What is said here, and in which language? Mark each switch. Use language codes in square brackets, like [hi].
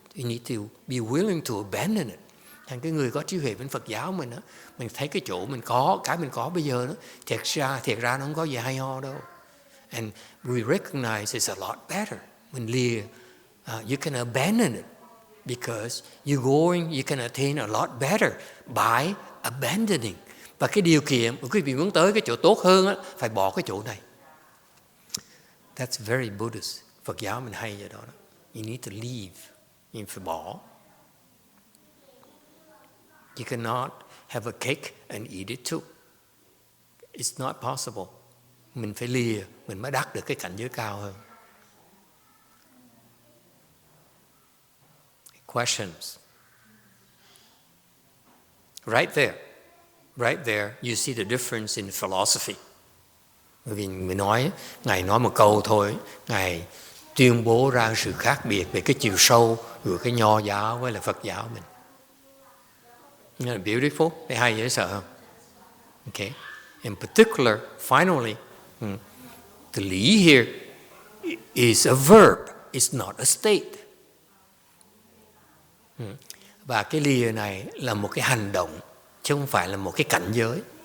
[en] You need to be willing to abandon it. [vi] Thành cái người có trí huệ bên Phật giáo mình á, mình thấy cái chỗ mình có bây giờ đó, thiệt ra nó không có gì hay ho đâu. [en] And we recognize it's a lot better. [vi] Mình lìa, [en] you can abandon it because you can attain a lot better by abandoning. [vi] Và cái điều kiện mà quý vị muốn tới cái chỗ tốt hơn á, phải bỏ cái chỗ này. [en] That's very Buddhist. [vi] Phật giáo mình hay vậy đó. [en] You need to leave. You [vi] phải bỏ. [en] You cannot have a cake and eat it too. It's not possible. [vi] Mình phải lìa, mình mới đắc được cái cảnh giới cao hơn. [en] Questions? Right there, you see the difference in philosophy. [vi] Bởi vì mình nói, Ngài nói một câu thôi, Ngài tuyên bố ra sự khác biệt về cái chiều sâu của cái Nho giáo với là Phật giáo mình. [en] Isn't it beautiful? [vi] Thấy hay dễ sợ không? Okay. [en] In particular, finally, the lý here is a verb, it's not a state. [vi] Và cái lìa này là một cái hành động, chứ không phải là một cái cảnh giới.